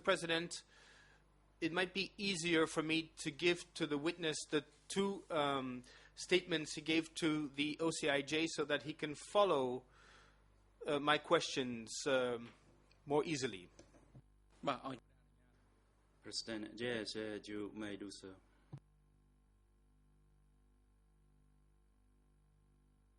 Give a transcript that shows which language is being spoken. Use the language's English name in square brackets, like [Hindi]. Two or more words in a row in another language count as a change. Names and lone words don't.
[English] President, it might be easier for me to give to the witness the two statements he gave to the OCIJ so that he can follow my questions more easily. President, yes, you may do so. [Khmer] បាទអរគុណលោកប្រធានបទ President បាទ [English] Yes, you may do so. [Khmer] នៅពេលដែលខ្ញុំបាន ខ្ញុំ